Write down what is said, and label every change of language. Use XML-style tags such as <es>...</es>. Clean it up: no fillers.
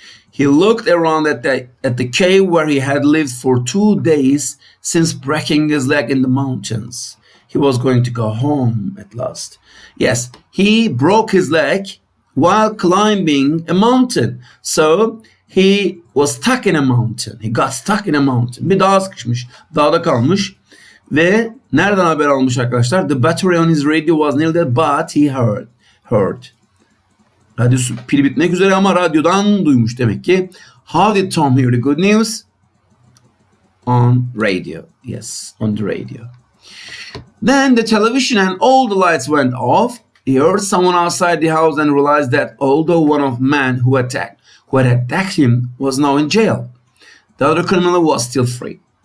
<en>He looked around at the cave where he had lived for 2 days since breaking his leg in the mountains. He was going to go home at last. Yes, he broke his leg while climbing a mountain. So he was stuck in a mountain. He got stuck in a mountain.</en> <tr>Bir dağa sıkışmış. Dağda kalmış. Ve nereden haber almış arkadaşlar?</tr> <en>The battery on his radio was nearly dead, but he heard.</en> <tr>Radyosu pili bitmek üzere ama radyodan duymuş demek ki.</tr> <en>How did Tom hear the good news? On radio. Yes, on the radio. Then the television and all the lights went off. He heard someone outside the house and realized that although one of the men who had attacked him was now in jail, the other criminal was still free.</en>